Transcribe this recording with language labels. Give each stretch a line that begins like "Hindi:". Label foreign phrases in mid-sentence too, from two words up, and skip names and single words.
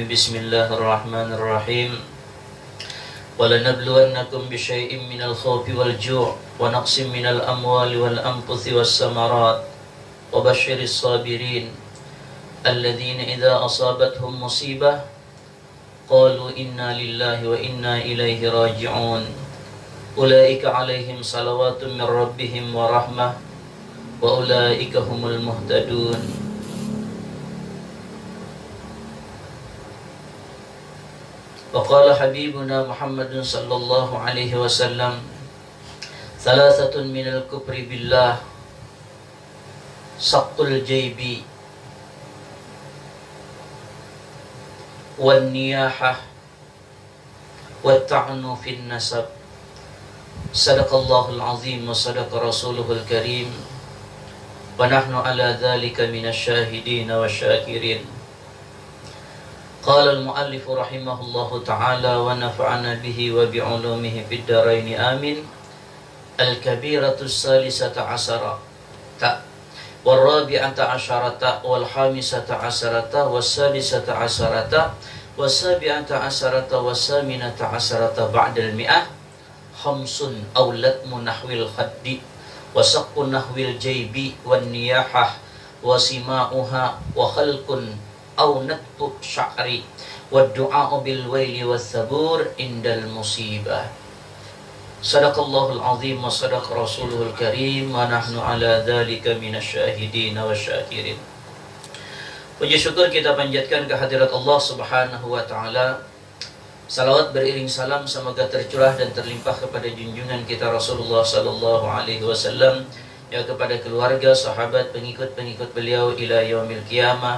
Arabic: Bismillahirrahmanirrahim. وَلَنَبْلُوَنَّكُمْ بِشَيْءٍ مِنَ الْخَوْفِ وَالْجُوعِ وَنَقْصٍ مِنَ الْأَمْوَالِ وَالْأَنفُسِ وَالثَّمَرَاتِ وَبَشِّرِ الصَّابِرِينَ الَّذِينَ إِذَا أَصَابَتْهُمْ مُصِيبَةٌ قَالُوا إِنَّا لِلَّهِ وَإِنَّا إِلَيْهِ راجعون أُولَئِكَ عَلَيْهِمْ صَلَوَاتٌ مِّن رَّبِّهِمْ وَرَحْمَةٌ وَأُولَئِكَ هُمُ الْمُهْتَدُونَ. وقال حبيبنا محمد صلى الله عليه وسلم ثلاثة من الكفر بالله, سقط الجيب والنياحة, والطعن في النسب. صدق الله العظيم وصدق رسوله الكريم ونحن على ذلك من الشاهدين والشاكرين. قال المؤلف رحمه الله تعالى ونفعنا به وبعلومه في الدارين آمين. الكبيرة الثالثة عشرة والرابعة عشرة والخامسة عشرة والسادسة عشرة والسابعة عشرة والثامنة عشرة بعد المائة. خمس أو لطم نحو الخد وشق نحو الجيب والنياحة وسماعها وحلق أو نتف الشعر والدعاء بالويل والثبور عند المصيبة. صدق الله العظيم وصدق رسوله الكريم ونحن على ذلك من الشاهدين والشاكرين.
Indonesian: Puji syukur kita panjatkan kehadirat Allah
Arabic: سبحانه وتعالى.
Indonesian: Salawat beriring salam semoga tercurah dan terlimpah kepada junjungan kita Rasulullah
Arabic: صلى الله عليه وسلم,
Indonesian: ya kepada keluarga, sahabat, pengikut-pengikut beliau
Arabic: إلى يوم القيامة.